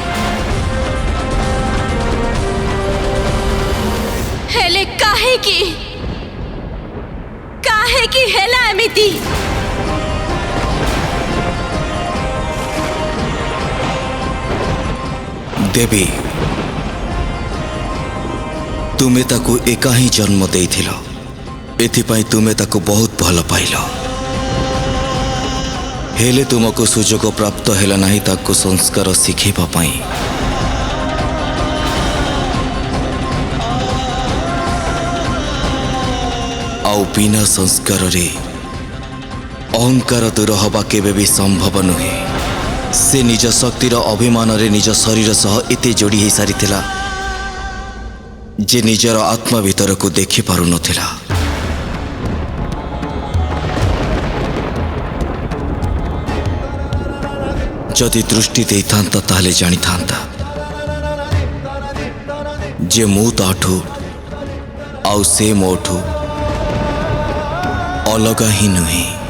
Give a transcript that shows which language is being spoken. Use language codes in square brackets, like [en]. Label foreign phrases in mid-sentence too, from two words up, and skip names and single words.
[or] ହେଲେ କାହେ କି ହେଲା ଏମିତି? ଦେବୀ, ତୁମେ ତାକୁ ଏକା ହିଁ ଜନ୍ମ ଦେଇଥିଲ, ଏଥିପାଇଁ ତୁମେ ତାକୁ ବହୁତ ଭଲ ପାଇଲ। ହେଲେ ତୁମକୁ ସୁଯୋଗ ପ୍ରାପ୍ତ ହେଲା ନାହିଁ ତାକୁ ସଂସ୍କାର ଶିଖେବା ପାଇଁ। ଆଉ ବିନା ସଂସ୍କାର ରେ ଅହଂକାର ଦୂର ହେବା କେବେ ବି ସମ୍ଭବ ନୁହେଁ। ସେ ନିଜ ଶକ୍ତିର ଅଭିମାନ ରେ ନିଜ ଶରୀର ସହ ଏତେ ଯୋଡ଼ି ହୋ ସାରି ଥିଲା ଯେ ନିଜର ଆତ୍ମା ଭିତର କୁ ଦେଖି ପାରୁ ନଥିଲା। ଯଦି ଦୃଷ୍ଟି ଦେଇଥାନ୍ତା ତାଲେ ଜାଣି ଥାନ୍ତା ଯେ ମୁଁ ତାଠୁ ଆଉ ସେ ମୋଠୁ ଅଲଗା ହିଁ ନୁହେଁ।